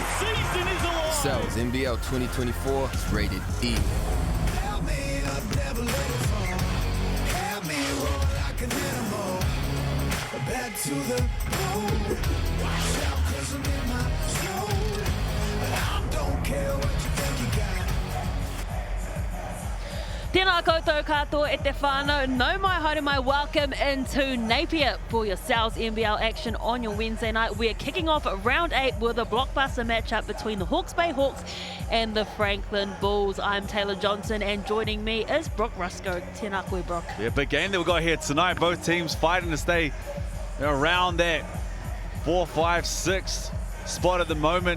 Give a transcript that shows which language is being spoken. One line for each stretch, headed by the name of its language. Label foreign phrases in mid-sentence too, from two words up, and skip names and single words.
English: Cells NBL 2024 is rated E. Back to the road. Watch out, 'cause I'm in my zone. I don't care what you think you got.
Māori: Tēnā koutou katoa e te whānau. Nau mai haere mai,
English: welcome into Napier for your Sal's NBL action on your Wednesday night. We're kicking off round 8 with a blockbuster matchup between the Hawke's Bay Hawks and the Franklin Bulls. I'm Taylor Johnson, and joining me is Brooke Rusko.
Māori: Tēnā koe,
English: Brooke. Yeah, big game that we got here tonight. Both teams fighting to stay around that 4, 5, 6 spot at the moment.